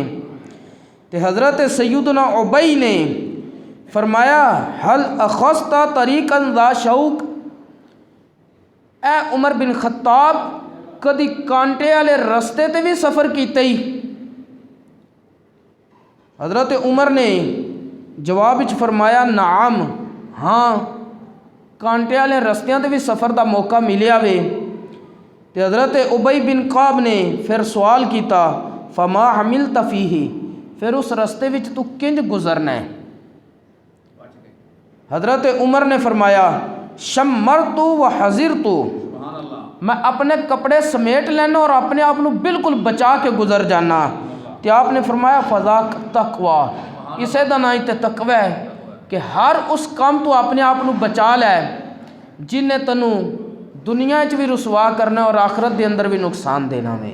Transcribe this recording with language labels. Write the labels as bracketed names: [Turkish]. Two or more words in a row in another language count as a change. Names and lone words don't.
[Punjabi] تے حضرت سیدنا ابی نے فرمایا [Arabic] حل اخذت طریقا ذا شوق، [Punjabi] اے عمر بن خطاب کدی کانٹے والے رستے تے بھی سفر کیتے ہی؟ حضرت عمر نے جواب وچ فرمایا نعم، ہاں کانٹے والے رستیاں تے بھی سفر دا موقع ملیا وے۔ تے حضرت ابی بن کعب نے پھر سوال کیتا [Arabic] فما حملت فیہ، [Punjabi] پھر اس رستے وچ تو کنج گزرنا ہے؟ حضرت عمر نے فرمایا [Arabic] شمرت و حذرت، [Punjabi] میں اپنے کپڑے سمیٹ لینا اور اپنے آپ کو بالکل بچا کے گزر جانا۔ تو آپ نے فرمایا [Arabic] فذاک تقوی، [Punjabi] اسے دا نام تے تقوی ہے کہ ہر اس کام تو اپنے آپ کو بچا لے جن نے تنوں دنیا وچ بھی رسوا کرنا اور آخرت دے اندر بھی نقصان دینا میں۔